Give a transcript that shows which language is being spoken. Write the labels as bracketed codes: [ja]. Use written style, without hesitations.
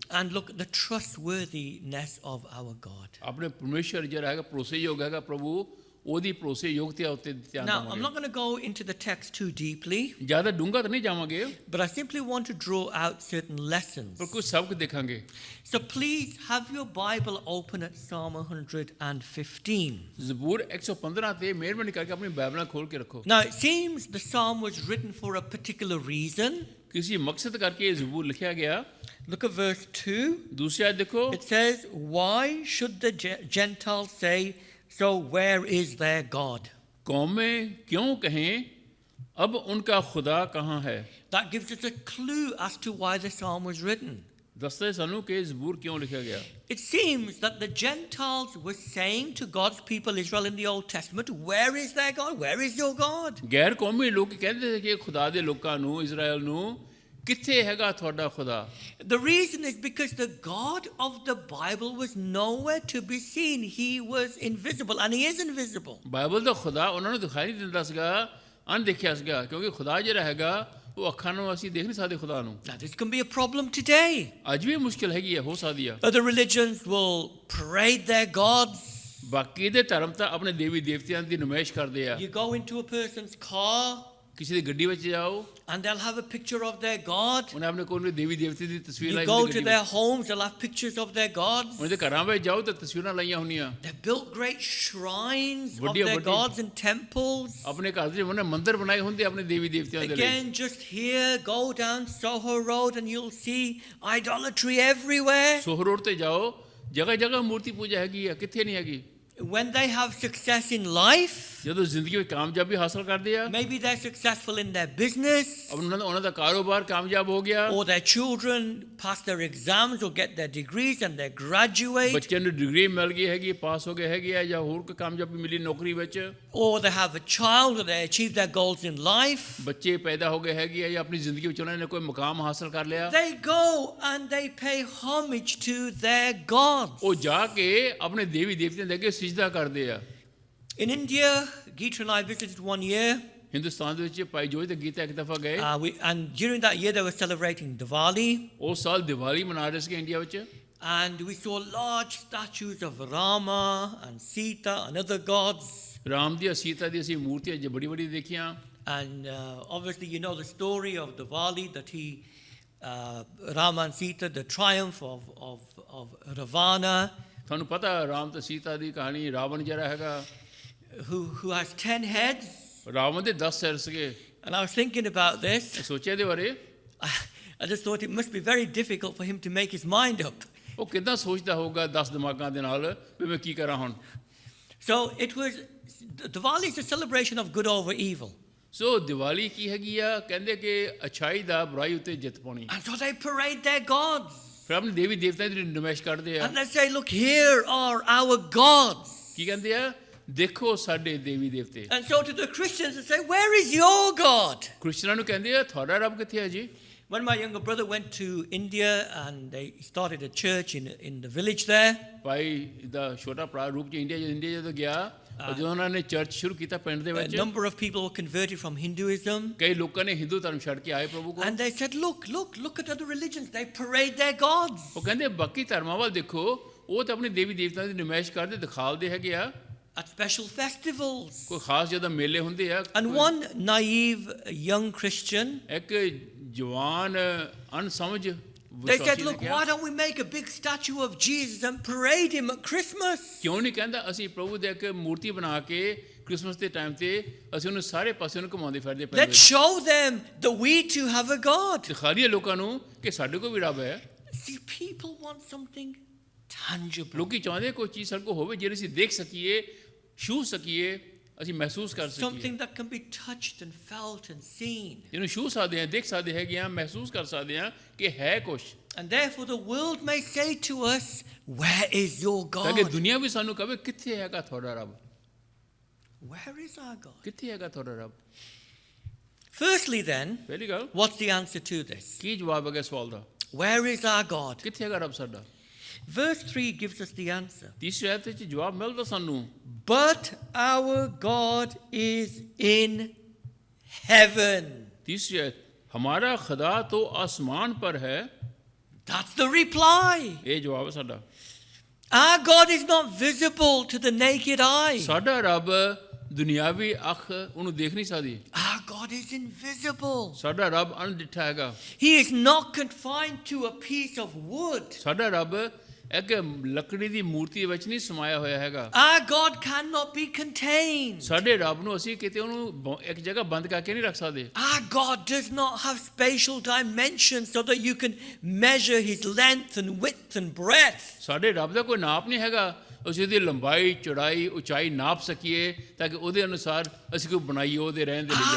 [en] And look at the trustworthiness of our God. [pa] ਆਪਣੇ ਪਰਮੇਸ਼ਰ ਜਿਹੜਾ ਹੈਗਾ ਭਰੋਸੇਯੋਗ ਹੈਗਾ ਪ੍ਰਭੂ, ਉਹਦੀ ਭਰੋਸੇਯੋਗਤਾ ਉੱਤੇ ਧਿਆਨ [en] Now, I'm [pa] ਦੇਵਾਂਗੇ। [en] not going to go into the text too deeply, [pa] ਜ਼ਿਆਦਾ ਡੂੰਘਾ ਤਾਂ ਨਹੀਂ ਜਾਵਾਂਗੇ, [en] but I simply want to draw out certain lessons. [pa] ਪਰ ਕੁਝ ਸਬਕ ਦੇਖਾਂਗੇ। [en] So please have your Bible open at Psalm 115. [pa] ਜ਼ਬੂਰ 115 ਤੇ ਮਿਹਰਬਾਨੀ ਕਰਕੇ ਆਪਣੀ ਬਾਈਬਲਾਂ ਖੋਲ ਕੇ ਰੱਖੋ। [en] Now, it seems the psalm was written for a particular reason. [pa] ਕਿਸੇ ਮਕਸਦ ਕਰਕੇ ਇਹ ਜ਼ਬੂਰ ਲਿਖਿਆ ਗਿਆ। [en] Look at verse 2. [pa] ਦੂਸਰੀ ਆਇਤ ਦੇਖੋ, [en] It says, Why should the Gentiles say, So where is their God? [hi] कौमें क्यों कहें अब उनका खुदा कहाँ है। [en] That gives us a clue as to why the psalm was written. [pa] ਦੱਸਦਾ ਹੈ ਸਾਨੂੰ ਕਿ ਜ਼ਬੂਰ ਕਿਉਂ ਲਿਖਿਆ ਗਿਆ। [en] It seems that the Gentiles were saying to God's people Israel in the Old Testament, Where is their God? Where is your God? [pa] ਗੈਰ ਕੌਮੀ ਲੋਕ ਕਹਿੰਦੇ ਸੀ ਕਿ ਖੁਦਾ ਦੇ ਲੋਕਾਂ ਨੂੰ, ਇਜ਼ਰਾਈਲ ਨੂੰ, ਕਿੱਥੇ ਹੈਗਾ ਤੁਹਾਡਾ ਖੁਦਾ। [en] The reason is because the God of the Bible was nowhere to be seen. He was invisible, and he is invisible. [pa] Bible ਦਾ ਖੁਦਾ ਉਹਨਾਂ ਨੂੰ ਦਿਖਾਈ ਨਹੀਂ ਦਿੰਦਾ ਸੀਗਾ, ਅਣਦੇਖਿਆ ਸੀਗਾ, ਕਿਉਂਕਿ ਖੁਦਾ ਜਿਹੜਾ ਹੈਗਾ ਉਹ ਅੱਖਾਂ ਨੂੰ ਅਸੀਂ ਦੇਖ ਨਹੀਂ ਸਕਦੇ ਖੁਦਾ ਨੂੰ। [en] Now, this can be a problem today. [pa] ਅੱਜ ਵੀ ਮੁਸ਼ਕਿਲ ਹੈਗੀ ਹੈ, ਹੋ ਸਕਦੀ ਆ। [en] Other religions will parade their gods. [pa] ਬਾਕੀ ਦੇ ਧਰਮ ਤਾਂ ਆਪਣੇ ਦੇਵੀ ਦੇਵਤਿਆਂ ਦੀ ਨੁਮਾਇਸ਼ ਕਰਦੇ ਆ। [en] You go into a person's car, [pa] ਕਿਸੇ ਦੀ ਗੱਡੀ ਵਿੱਚ ਜਾਓ, [en] and they'll have a picture of their God. [pa] ਉਹਨੇ ਆਪਣੇ ਕੋਲ ਦੇਵੀ ਦੇਵਤੇ ਦੀ ਤਸਵੀਰ [en] You [pa] ਲਾਈ [en] go [pa] ਹੁੰਦੀ [en] to [pa] ਗੱਡੀ [en] their [pa] ਵਿੱਚ। [en] homes, they'll have pictures of their gods. [pa] ਉਹਨਾਂ ਦੇ ਘਰਾਂ ਵਿੱਚ ਜਾਓ ਤਾਂ ਤਸਵੀਰਾਂ ਲਾਈਆਂ ਹੁੰਦੀਆਂ। [en] They've built great shrines of [pa] ਵੱਡੀਆਂ- [en] their [pa] ਵੱਡੀਆਂ- [en] gods and temples. [pa] ਆਪਣੇ ਘਰ ਦੇ ਉਹਨੇ ਮੰਦਿਰ ਬਣਾਏ ਹੁੰਦੇ ਆਪਣੇ ਦੇਵੀ ਦੇਵਤਿਆਂ ਦੇ ਲਈ। [en] Again, just here, go down Soho Road and you'll see idolatry everywhere. [pa] ਸੋਹ road ਤੇ ਜਾਓ, ਜਗ੍ਹਾ ਜਗ੍ਹਾ ਮੂਰਤੀ ਪੂਜਾ ਹੈਗੀ ਆ, ਕਿੱਥੇ ਨਹੀਂ ਹੈਗੀ। [en] When they have success in life, [pa] ਜਦੋਂ ਜ਼ਿੰਦਗੀ ਵਿੱਚ ਕਾਮਯਾਬੀ ਹਾਸਲ ਕਰਦੇ ਆ, [en] maybe they're successful in their business, [pa] ਉਹਨਾਂ ਦਾ ਕਾਰੋਬਾਰ ਕਾਮਯਾਬ ਹੋ ਗਿਆ, [en] or their children pass their exams or get their degrees and they graduate, [pa] ਬੱਚਿਆਂ ਨੂੰ ਡਿਗਰੀ ਮਿਲ ਗਈ ਹੈਗੀ, ਪਾਸ ਹੋ ਗਏ ਹੈਗੇ ਆ, ਜਾਂ ਹੋਰ ਕੋਈ ਕਾਮਯਾਬੀ ਮਿਲੀ ਨੌਕਰੀ ਵਿੱਚ, [en] or they have a child or they achieve their goals in life. [pa] ਬੱਚੇ ਪੈਦਾ ਹੋ ਗਏ ਹੈਗੇ ਆ, ਜਾਂ ਆਪਣੀ ਜ਼ਿੰਦਗੀ ਵਿੱਚ ਉਹਨਾਂ ਨੇ ਕੋਈ ਮੁਕਾਮ ਹਾਸਲ ਕਰ ਲਿਆ, [en] They go and they pay homage to their gods. [pa] ਉਹ ਜਾ ਕੇ ਆਪਣੇ ਦੇਵੀ ਦੇਵਤਿਆਂ ਦੇ ਅੱਗੇ ਸਿਜਦਾ ਕਰਦੇ ਆ। [en] In India, Geeta and I visited one year, [pa] Hindustan ਦੇ ਵਿੱਚ ਭਾਈ ਜੋਜ ਤੇ ਗੀਤਾ ਇੱਕ ਦਫਾ ਗਏ [en] and during that year they were celebrating Diwali, [pa] ਉਸ ਸਾਲ ਦੀਵਾਲੀ ਮਨਾ ਰਹੇ ਸੀ ਇੰਡੀਆ ਵਿੱਚ [en] and we saw large statues of Rama and Sita and other gods. [pa] Ram ਦੀ ਸੀਤਾ ਦੀ ਅਸੀਂ ਮੂਰਤੀਆਂ ਜ ਬੜੀ ਬੜੀ ਦੇਖੀਆਂ [en] And obviously, you know the story of Diwali, that Rama and Sita, the triumph of Ravana, [pa] ਤੁਹਾਨੂੰ ਪਤਾ ਰਾਮ ਤੇ ਸੀਤਾ ਦੀ ਕਹਾਣੀ ਰਾਵਣ ਜਿਹੜਾ ਹੈਗਾ [en] who has 10 heads. [pa] ਰਾਵਣ ਦੇ 10 ਸਿਰ ਸੀਗੇ [en] And I was thinking about this. [pa] ਸੋਚਿਆ ਇਹਦੇ ਬਾਰੇ [en] I just thought it must be very difficult for him to make his mind up. [pa] ਉਹ ਕਿੱਦਾਂ ਸੋਚਦਾ ਹੋਊਗਾ 10 ਦਿਮਾਗਾਂ ਦੇ ਨਾਲ ਵੀ ਮੈਂ ਕੀ ਕਰਾਂ ਹੁਣ [en] So Diwali is a celebration of good over evil. [pa] ਸੋ ਦੀਵਾਲੀ ਕੀ ਹੈਗੀ ਆ ਕਹਿੰਦੇ ਕਿ ਅਛਾਈ ਦਾ ਬੁਰਾਈ ਉੱਤੇ ਜਿੱਤ ਪਾਉਣੀ [en] And so they parade their gods. [pa] ਫਿਰ ਆਪਣੇ ਦੇਵੀ ਦੇਵਤਾਂ ਦੀ ਨਮਾਇਸ਼ ਕਰਦੇ ਆ [en] And they say, look, here are our gods. [pa] ਕੀ ਕਹਿੰਦੇ ਆ ਦੇਖੋ ਸਾਡੇ ਦੇਵੀ ਦੇਵਤੇ [en] And so to the Christians they say, where is your God? [pa] ਕ੍ਰਿਸਚਨਾਂ ਨੂੰ ਕਹਿੰਦੇ ਆ ਤੁਹਾਡਾ ਰੱਬ ਕਿੱਥੇ ਹੈ ਜੀ [en] When my younger brother went to India and they started a church in the village there, [pa] ਭਾਈ ਦਾ ਛੋਟਾ ਭਰਾ ਰੂਪ ਚ ਇੰਡੀਆ ਜਦੋਂ ਗਿਆ ਜਦੋਂ ਉਹਨਾਂ ਨੇ ਚਰਚ ਸ਼ੁਰੂ ਕੀਤਾ ਪਿੰਡ ਦੇ [en] a [pa] ਵਿੱਚ [en] number of people were converted from Hinduism. [pa] ਕਈ ਲੋਕਾਂ ਨੇ ਹਿੰਦੂ ਧਰਮ ਛੱਡ ਕੇ ਆਏ ਪ੍ਰਭੂ ਕੋਲ [en] And they said, look at other religions. They parade their gods. [pa] ਉਹ ਕਹਿੰਦੇ ਬਾਕੀ ਧਰਮਾਂ ਵੱਲ ਦੇਖੋ ਉਹ ਤਾਂ ਆਪਣੀ ਦੇਵੀ ਦੇਵਤਾਂ ਦੀ ਨਮਾਇਸ਼ ਕਰਦੇ ਦਿਖਾਲਦੇ ਹੈਗੇ ਆ [en] At special festivals. [pa] ਕੋਈ ਖਾਸ ਜਦੋਂ ਮੇਲੇ ਹੁੰਦੇ ਆ [en] And one naive young Christian, [pa] ਇੱਕ ਜਵਾਨ ਅਣਸਮਝ [en] they said, look, why don't we make a big statue of Jesus and parade him at Christmas? [pa] ਕਿਉਂ ਨਹੀਂ ਕਹਿੰਦਾ ਅਸੀਂ ਪ੍ਰਭੂ ਦੇ ਇੱਕ ਮੂਰਤੀ ਬਣਾ ਕੇ ਕ੍ਰਿਸਮਸ ਦੇ ਟਾਈਮ ਤੇ ਅਸੀਂ ਉਹਨੂੰ ਸਾਰੇ ਪਾਸੇ ਨੂੰ ਘੁਮਾਉਂਦੇ ਫਿਰਦੇ ਪਏ [en] Let's show them that we too have a God. [pa] ਦਿਖਾ ਦਈਏ ਲੋਕਾਂ ਨੂੰ ਕਿ ਸਾਡੇ ਕੋਲ ਵੀ ਰੱਬ ਹੈ [en] See, people want something tangible. [pa] ਲੋਕੀ ਚਾਹੁੰਦੇ ਕੋਈ ਚੀਜ਼ ਸਾਡੇ ਕੋਲ ਹੋਵੇ ਜਿਹੜੀ ਅਸੀਂ ਦੇਖ ਸਕੀਏ ਛੂ ਸਕੀਏ ਅਸੀਂ ਮਹਿਸੂਸ ਕਰ ਸਕੀਏ [en] Something that can be touched and felt and seen. [pa] ਜਿਹਨੂੰ ਛੂ ਸਕਦੇ ਹਾਂ ਦੇਖ ਸਕਦੇ ਹੈਗੇ ਹਾਂ ਮਹਿਸੂਸ ਕਰ ਸਕਦੇ ਹਾਂ ਕਿ ਹੈ ਕੁਛ [en] And therefore the world may say to us, where is your [pa] ਤਾਂ ਕਿ [en] God? [pa] ਦੁਨੀਆ ਵੀ ਸਾਨੂੰ ਕਹੇ ਕਿੱਥੇ ਹੈਗਾ ਤੁਹਾਡਾ ਰੱਬ [en] Where is our God? [pa] ਕਿੱਥੇ ਹੈਗਾ ਤੁਹਾਡਾ ਰੱਬ [en] Firstly then, [pa] ਪਹਿਲੀ ਗੱਲ [en] what's the answer to this? [pa] ਕੀ ਜਵਾਬ ਹੈਗਾ ਸਵਾਲ ਦਾ [en] Where is our God? [pa] ਕਿੱਥੇ ਹੈਗਾ ਰੱਬ ਸਾਡਾ [en] Verse 3 gives us the answer. [pa] ਤੀਸਰੇ ਆਇਤ ਵਿੱਚ ਜਵਾਬ ਮਿਲਦਾ ਸਾਨੂੰ [en] But our God is in heaven. [hi] तीसरी आयत हमारा खुदा तो आसमान पर है [en] That's the reply. [hi] ये जवाब है साडा [en] Our God is not visible to the naked eye. [pa] साडा रब दुनियावी अख ਉਹਨੂੰ ਦੇਖ ਨਹੀਂ ਸਕਦੀ [en] Our God is invisible. [pa] ਸਾਡਾ ਰੱਬ ਅਣਡਿੱਠਾ ਹੈਗਾ [en] He is not confined to a piece of wood. [pa] ਸਾਡਾ ਰੱਬ ਇੱਕ ਲੱਕੜੀ ਦੀ ਮੂਰਤੀ ਵਿੱਚ ਨਹੀਂ ਸਮਾਇਆ ਹੋਇਆ ਹੈਗਾ [en] Our God cannot be contained. [pa] ਸਾਡੇ ਰੱਬ ਨੂੰ ਅਸੀਂ ਕਿਤੇ ਉਹਨੂੰ ਇੱਕ ਜਗ੍ਹਾ ਬੰਦ ਕਰਕੇ ਨਹੀਂ ਰੱਖ ਸਕਦੇ [en] Our God does not have spatial dimensions so that you can measure his length and width and breadth. [pa] ਸਾਡੇ ਰੱਬ ਦਾ ਕੋਈ ਨਾਪ ਨਹੀਂ ਹੈਗਾ ਅਸੀਂ ਉਹਦੀ ਲੰਬਾਈ ਚੌੜਾਈ ਉਚਾਈ ਨਾਪ ਸਕੀਏ ਤਾਂ ਕਿ ਉਹਦੇ ਅਨੁਸਾਰ ਅਸੀਂ ਕੋਈ ਬਣਾਈਏ ਉਹਦੇ ਰਹਿਣ ਦੇ ਲਈ